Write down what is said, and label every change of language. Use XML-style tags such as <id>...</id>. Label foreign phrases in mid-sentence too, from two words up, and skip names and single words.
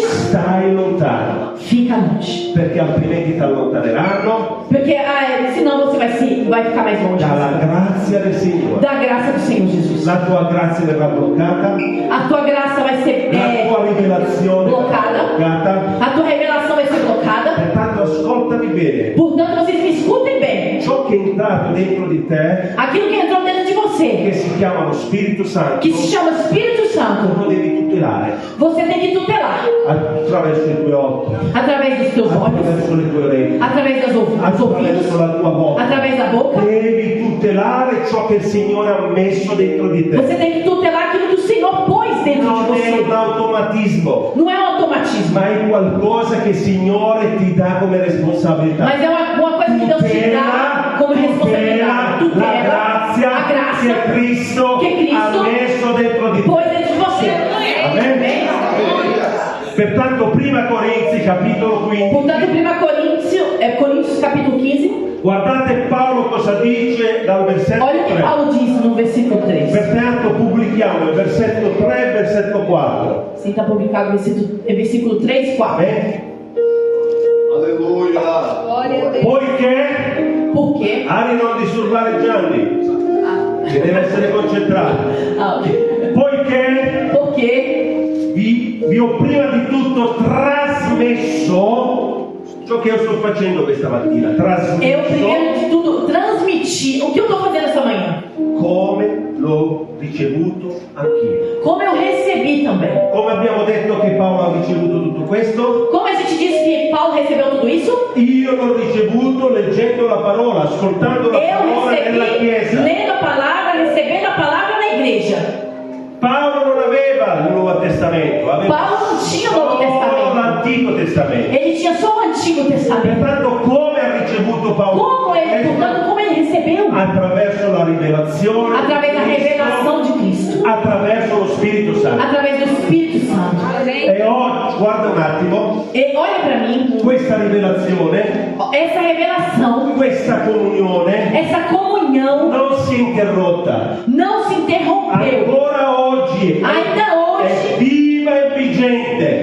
<it>stai lontano,</it> <pt>Fica longe,</pt> <it>perché altrimenti ti allontaneranno</it> <pt>porque senão você vai ficar mais longe</pt> <it>dalla grazia del Signore.</it> <pt>da graça do Senhor Jesus.</pt> <it>La tua grazia verrà bloccata,</it> <pt>A tua graça vai ser</pt> <it>la tua rivelazione bloccata, verrà bloccata.</it> <pt>a tua revelação vai ser blocada.</pt> <it>Pertanto ascoltami bene,</it> <pt>Portanto, vocês me escutem bem.</pt> <it>ciò che è entrato dentro di te,</it> <pt>Aquilo que entrou dentro de</pt> <it>che</it> <pt>você,</pt> <it>si chiama lo Spirito Santo,</it> <pt>que se chama Espírito Santo,</pt> <it>lo devi tutelare</it> <pt>você tem que tutelar</pt> <it>attraverso i tuoi occhi,</it> <pt>através dos teus olhos,</pt> <it>attraverso le tue orecchie,</it> <pt>através dos ouvidos,</pt> <it>attraverso la tua bocca.</it> <pt>através da boca.</pt> <it>Devi tutelare ciò che il Signore ha messo dentro di te.</it> <pt>Você tem que tutelar aquilo que o Senhor pôs dentro de</pt> <it>Non è un</it> <pt>você.</pt> <it>automatismo,</it> <pt>Não é um automatismo,</pt> <it>ma è qualcosa che il Signore ti dà come responsabilità.</it> <pt>mas é uma coisa que Deus te dá como responsabilidade.</pt> <it>la Tutela grazia</it> <pt>a graça</pt> <it>che Cristo che Cristo ha messo dentro di te.</it> <pt>pôs dentro de você.</pt> <it>Amen.</it> <pt>Amém?</pt> <it>Pertanto, prima Corinzi, capitolo 15,</it> <pt>Portanto, 1 Coríntios capítulo 15,</pt> <it>guardate Paolo cosa dice dal versetto</it> <pt>olha o que 3. Paulo diz no versículo 3.</pt> <it>Pertanto, pubblichiamo il versetto 3 e il versetto 4.</it> <pt>Sim, está publicado versículo 3 e 4.</pt> <it>Amen. Alleluia.</it> <pt>Glória a Deus.</pt> <it>Poiché,</it> <pt>Por quê?</pt> <it>Ari, non disturbare Gianni, che deve essere concentrato. Poiché</it> <pt>Porque</pt> <it>vi ho prima di tutto trasmesso ciò che io sto facendo questa mattina.</it> <pt>eu,</pt> <it>Trasmesso</it> <pt>primeiro de tudo, transmiti o que eu estou fazendo essa manhã.</pt> <it>come l'ho ricevuto anch'io.</it> <pt>Como eu recebi também.</pt> <it>Come abbiamo detto che Paolo ha ricevuto tutto questo?</it> <pt>Como a gente disse que Paulo recebeu tudo isso?</pt> <it>Io l'ho ricevuto leggendo la parola, ascoltando la</it> <pt>Eu</pt> <it>parola nella</it> <pt>recebi</pt> <it>chiesa.</it> <pt>lendo a palavra, recebendo a palavra na igreja.</pt> <it>Paolo non aveva il Nuovo Testamento, aveva</it> <pt>Paulo não tinha o Novo</pt> <it>solo</it> <pt>Testamento.</pt> <it>l'Antico Testamento.</it> <pt>Ele tinha só o Antigo Testamento.</pt> <it>Pertanto, come ha ricevuto Paolo?</it> <pt>Como ele, portanto, como ele recebeu?</pt> <it>Attraverso la rivelazione,</it> <pt>Através da</pt> <it>di Cristo,</it> <pt>revelação de Cristo.</pt> <it>attraverso lo Spirito Santo.</it> <pt>Através do Espírito Santo.</pt> <it>E oggi, guarda un attimo,</it> <pt>E olha para mim,</pt> <it>questa rivelazione</it> <pt>essa revelação comunhão,</pt> <it>questa comunione</it> <pt>essa comunhão</pt> <it>non si è interrotta.</it> <pt>não se interrompeu.</pt> <it>Ancora oggi</it> <pt>Ainda</pt> <it>è</it> <pt>hoje</pt> <it>viva e vigente.</it>